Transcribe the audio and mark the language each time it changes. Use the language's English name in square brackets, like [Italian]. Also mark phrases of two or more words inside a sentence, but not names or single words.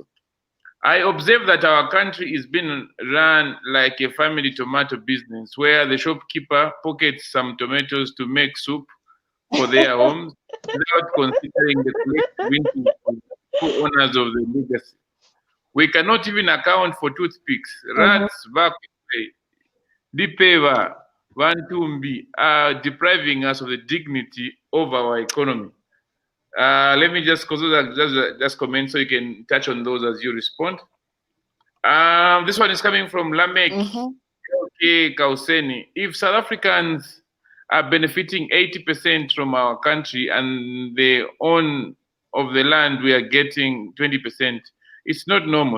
[English] I observe that our country is being run like a family tomato business, where the shopkeeper pockets some tomatoes to make soup for their homes without considering the collective interest of the owners of the legacy. We cannot even account for toothpicks. Rats, bakwe, dipeva, vantumbi are depriving us of the dignity of our economy. Let me just comment so you can touch on those as you respond. This one is coming from Lamek Kauseni. If South Africans are benefiting 80% from our country and the own of the land we are getting 20%, it's not normal.